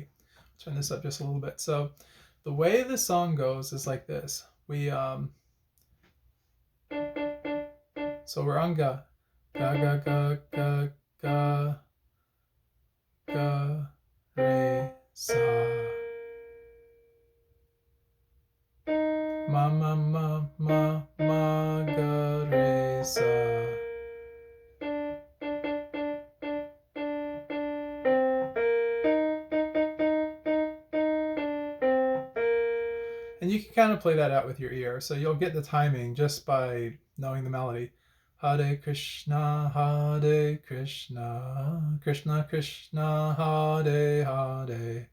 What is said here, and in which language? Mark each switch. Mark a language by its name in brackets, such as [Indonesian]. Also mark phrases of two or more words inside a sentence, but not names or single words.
[English] Turn this up just a little bit. So the way the song goes is like this. So we're on ga, ga, ga, ga, ga, ga, re, sa, ma, ma, ma, ma, ma, ga, re, sa. And you can kind of play that out with your ear, so you'll get the timing just by knowing the melody. [Sanskrit] Hare Krishna, Krishna Krishna, Hare Hare.